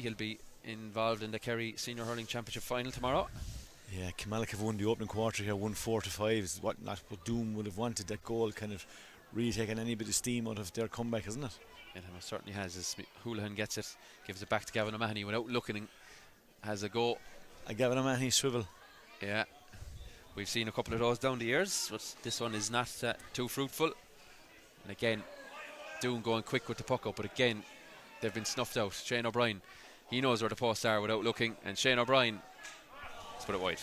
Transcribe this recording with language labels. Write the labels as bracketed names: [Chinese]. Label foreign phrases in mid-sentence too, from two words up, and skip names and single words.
[English] He'll be involved in the Kerry Senior Hurling Championship final tomorrow. Yeah, Killmallock have won the opening quarter here, won 4-5. Is what Doon would have wanted. That goal kind of really taken any bit of steam out of their comeback, isn't it? It certainly has. As Houlihan gets it, gives it back to Gavin O'Mahony without looking, has a go. A Gavin O'Mahony swivel. Yeah, we've seen a couple of those down the years, but this one is not too fruitful. And again, Doon going quick with the puck up, but again, they've been snuffed out. Shane O'Brien, he knows where the posts are without looking, and Shane O'Brien, let's put it wide.